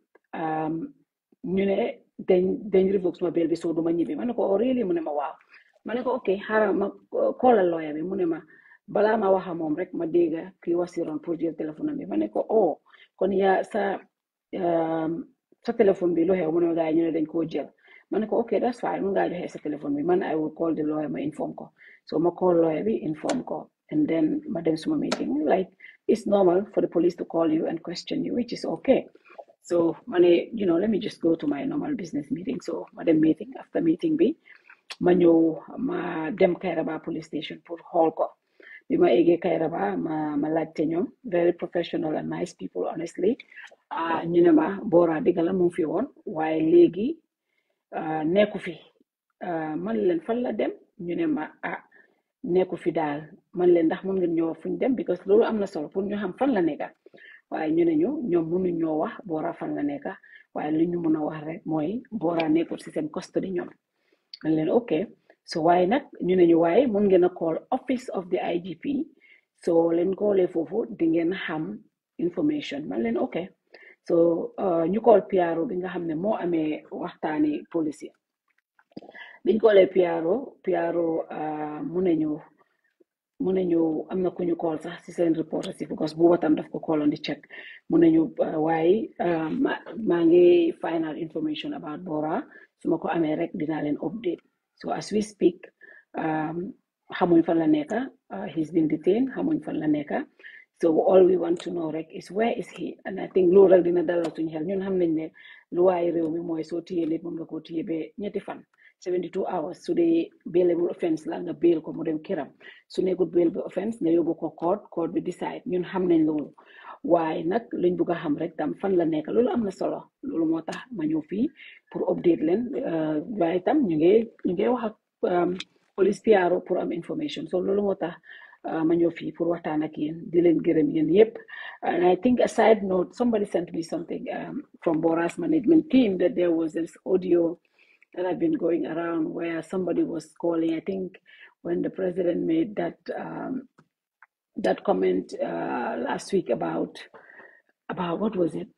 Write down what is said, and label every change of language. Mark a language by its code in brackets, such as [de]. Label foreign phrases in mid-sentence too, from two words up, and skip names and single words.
[wo] ñu ne dañ revoke suma bail bi soo duma ñibbi ma ne ko really mu ne ma waaw ma ne ko ok xaaral ma callal lawyer bi mu ne ma balaa ma waxa moom rek ma dégga kii wasiroon pour jël téléphone bi ma ne ko kon yaa sa téléphone bi lu xew mu ne ma gars yi ñu ne dañ koo jël ma ne ko ok [en] that's fine [wo] mun ngaa joxe sa téléphone bi man [en] I will call the lawyer [wo] ma inform ko so ma call lawyer bi inform ko [en] and then [wo] ma dem suma meeting [en] like it's normal for the police to call you and question you which is okay. So mane, let me just go to my normal business meeting. [wo] So madam meeting after meeting bi ma ñëw ma dem Kairaba police station pour xool ko bi ma eggee Kairaba ma laajte ñoom [en] very professional and nice people honestly [wo] ñu ne ma Borra dëgg la mu fi woon waaye léegi nekku fi man leen fan la dem ñu ne ma nekku fi daal man leen ndax mën ngeen ñëw fuñ dem because loolu am na solo pour ñu xam fan la nekka waaye ñu ne ñoom mënuñ ñoo wax Borra fan la nekka waaye li ñu mën a wax rek mooy Borra nekkul si seen custody ñoom man leen ok so waaye nag ñu ne ñu waaye mën ngeen a call [en] office of the IGP [wo] so leen koolee foofu di ngeen xam information man leen ok so ñu call PRO bi nga xam ne moo amee waxtaani police biñ koolee PRO mu ne ñu mun nañu am na ku ñu call sax si seen reporter si because bu watam daf ko call on di check mun nañu waaye maa ngi [en] final information about Borra [wo] su ma ko amee rek dinaa leen update so [en] as we speak [wo] xamuñ fan la nekka [en] he's been detained [wo] xamuñ fan la nekka [en] so all we want to know [wo] rek [en] is where is he and I think [wo] loolu rek dina dalal suñu xel ñun xam nañ ne lu waaye réew mi mooy soo téye nit moom nga koo téye ba ñetti fan 72 hours su dee [en] bailable offense [wo] la nga bail ko mu dem këram su nekkul [en] bailable offense [wo] nga yóbbu ko court bi decide ñun xam nañ loolu waaye nag luñ bugg a xam rek tam fan la nekk loolu am na solo loolu moo tax ma ñëw fii pour update leen waaye tam ñu ngi wax ak police PRO pour am information so loolu moo tax ma ñëw fii pour waxtaan ak yéen di leen gërëm yéen yépp [en] and I think a side note somebody sent me something from Borra's management team that there was this audio that have been going around where somebody was calling, I think when the president made that comment last week about what was it?